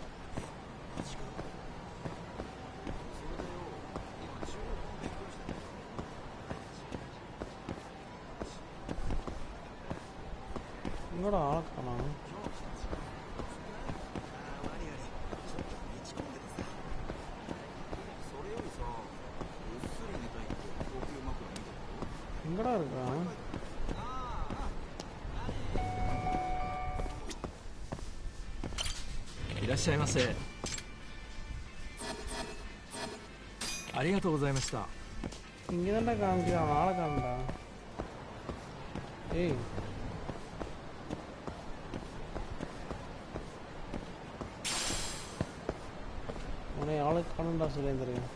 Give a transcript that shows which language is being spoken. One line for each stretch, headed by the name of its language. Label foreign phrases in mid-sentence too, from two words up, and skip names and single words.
Tamil: இங்கோட ஆளக்கானா? எங்கடா இருக்கான்?
Japanese: いらっしゃいませ。ありがとうございました。
Tamil: இங்க தான்டா காமிக்கிறான். ஆளை காணும்டா. ஏய், உன்னை ஆளை காணும்டா சுரேந்தர்.